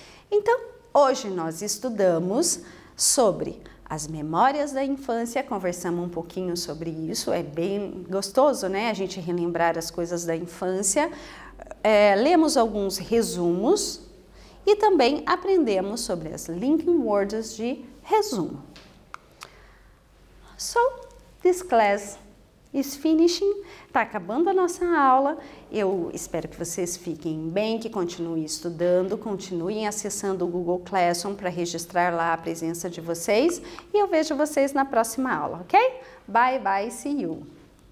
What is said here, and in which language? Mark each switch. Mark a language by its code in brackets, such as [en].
[pt] Então, hoje nós estudamos sobre as memórias da infância, conversamos um pouquinho sobre isso, é bem gostoso, né, a gente relembrar as coisas da infância. Lemos alguns resumos e também aprendemos sobre as linking words de resumo. [en] So, this class is finishing. [pt] Tá acabando a nossa aula. Eu espero que vocês fiquem bem, que continuem estudando, continuem acessando o Google Classroom para registrar lá a presença de vocês. E eu vejo vocês na próxima aula, ok? [en] Bye, bye, see you!